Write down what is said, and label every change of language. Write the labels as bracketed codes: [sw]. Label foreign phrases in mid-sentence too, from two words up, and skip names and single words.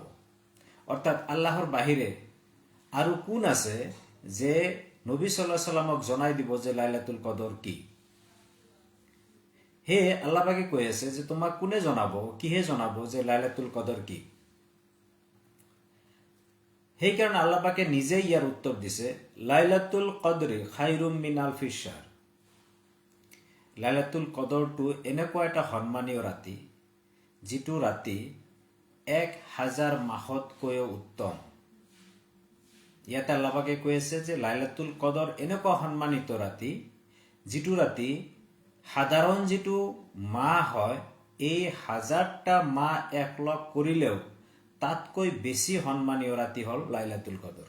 [as] অৰ্থাৎ আল্লাহৰ বাহিৰে আৰু কোন আছে যে নবী [ar] صلى الله عليه وسلم [as] জনাই দিব যে লাইলাতুল কদৰ কি। সেয়ে আল্লাহ পাকে কৈ আছে যে তোমাক কোনে জনাব, কিহে জনাব যে লাইলাতুল কদৰ কি। সেইকাৰণে আল্লাহ পাকে নিজেই ইয়াৰ উত্তৰ দিছে, [ar] ليلة القدر خير من ألف شهر. [as] লাইলাতুল কদৰটো এনেকুৱা এটা সন্মানীয় ৰাতি, যিটো ৰাতি 1000 মাহতকৈও উত্তম। ইয়াতে আল্লাহ পাকে কৈ আছে যে লাইলাতুল কদৰ এনেকুৱা সন্মানিত ৰাতি, যিটো ৰাতি সাধাৰণ যিটো মাহ হয়, এই 1000টা মাহ একলগ কৰিলেও তাতকৈ বেছি সন্মানীয় ৰাতি হ'ল লাইলাতুল কদৰ।